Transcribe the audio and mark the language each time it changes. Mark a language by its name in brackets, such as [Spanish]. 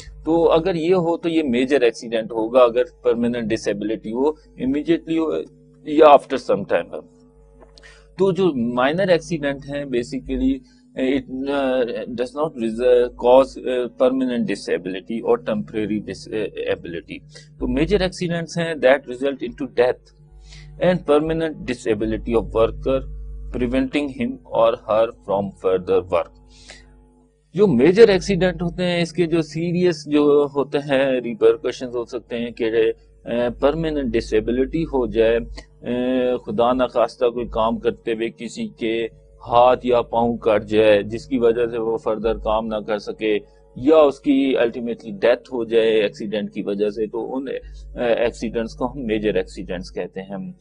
[Urdu] تو اگر یہ ہو تو یہ میجر ایکسیڈنٹ ہوگا اگر پرماننٹ ڈسیبلٹی ہو امیجیٹلی ہو یا آفٹر سم ٹائم. تو جو مائنر ایکسیڈنٹ ہیں basically [English] it does not cause permanent disability or temporary disability. تو major accidents ہیں that result into death and permanent disability of worker, preventing him or her from further work. [Urdu] جو major accident ہوتے ہیں اس کے جو serious جو ہوتے ہیں ریپرکشنز ہو سکتے ہیں کہ پرماننٹ ڈسیبلٹی ہو جائے, خدا نخواستہ کوئی کام کرتے ہوئے کسی کے ہاتھ یا پاؤں کٹ جائے جس کی وجہ سے وہ فردر کام نہ کر سکے, یا اس کی الٹیمیٹلی ڈیتھ ہو جائے ایکسیڈنٹ کی وجہ سے, تو ان ایکسیڈنٹس کو ہم میجر ایکسیڈنٹس کہتے ہیں.